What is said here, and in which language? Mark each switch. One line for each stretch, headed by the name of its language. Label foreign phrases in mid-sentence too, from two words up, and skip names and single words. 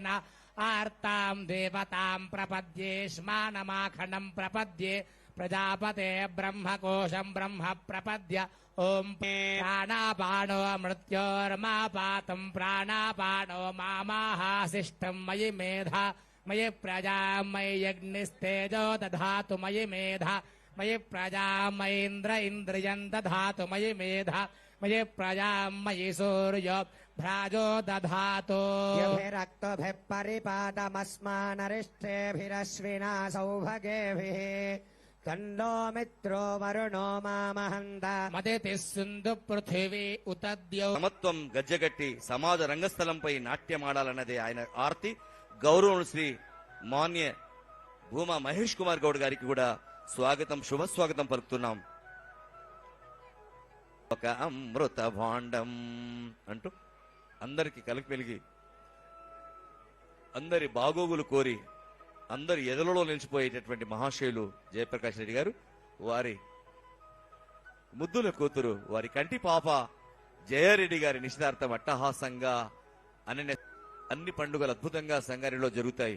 Sanskrit: आर्ताम् देवताम् प्रपद्ये श्मानमाखण्डम् प्रपद्ये प्रजापते ब्रह्मकोशम् ब्रह्म प्रपद्य ॐ प्राणापानो मृत्योर्मापातम् प्राणापानो मामाहासिष्ठम् मयि मेधा मयि प्रजा मयि यज्ञस्तेजो दधातु मयि मेधा मयि प्रजा मयीन्द्र इन्द्रियम् दधातु मयि मेधा मयि प्रजा मयि सूर्यो भ्राजो दधातु यभिरक्तभिः परिपातमस्मानरिष्टेभिरश्विना सौभगेभिः तन्नो मित्रो वरुणो मामहन्त మదితి సింధు పృథివీ ఉతద్యౌ
Telugu: సమత్వం గజ్జగట్టి సమాజ రంగస్థలంపై నాట్యమాడాలన్నదే ఆయన ఆర్తి. గౌరవం శ్రీ మాన్య భూమా మహేష్ కుమార్ గౌడ్ గారికి కూడా స్వాగతం, శుభస్వాగతం పలుకుతున్నాం. ఒక అమృత భాండం అంటూ అందరికి కలిపి వెలిగి అందరి బాగోగులు కోరి అందరి ఎదలలో నిలిచిపోయేటటువంటి మహాశయులు జయప్రకాష్ రెడ్డి గారు, వారి ముద్దుల కూతురు, వారి కంటి పాప జయారెడ్డి గారి నిశ్చితార్థం అట్టహాసంగా అన్ని పండుగలు అద్భుతంగా సంగారెడ్డిలో జరుగుతాయి.